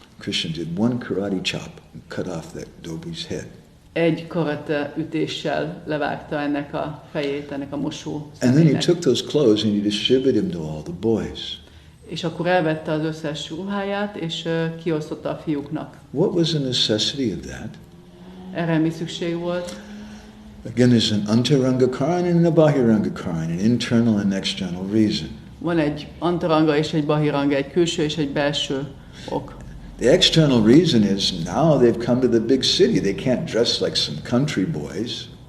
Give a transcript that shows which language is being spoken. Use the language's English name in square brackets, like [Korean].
[English] Krishna did one karate chop and cut off that Dobi's head. [Hungarian] Egy karate ütéssel levágta ennek a fejét, ennek a mosó [English] And then he [Hungarian] személynek. [English] took those clothes and he distributed them to all the boys. [Hungarian] És akkor elvette az összes ruháját, és kiosztotta a fiúknak. [English] What was the necessity of that? [Hungarian] Erre mi szükség volt? [English] Again, there's an antaranga karana and a bahiranga karana, an internal and external reason. [Hungarian] Van egy antaranga és egy bahiranga, egy külső és egy belső ok. [English] The external reason is now they've come to the big city. They can't dress like some country boys.